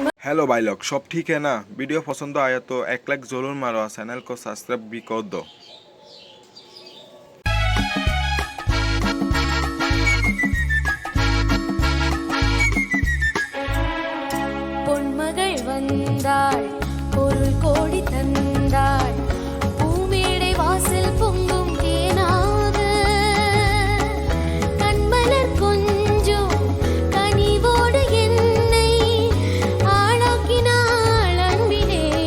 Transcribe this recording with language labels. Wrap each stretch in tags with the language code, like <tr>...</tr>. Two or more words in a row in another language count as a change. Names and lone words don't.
<hi>हेलो भाई लोग, सब ठीक है ना। वीडियो पसंद आया तो एक लाइक ज़रूर मारो, चैनल को सब्सक्राइब भी कर दो।</hi> <ta>பொன்மகள் வந்தாள், பொருள் கோடி தந்தாள், பூமேடை வாசல் பொங்கும் தேனாக, கண்மலர் கொஞ்சம் கனிவோடு என்னை ஆளாக்கினாள் அன்பிலே.</ta>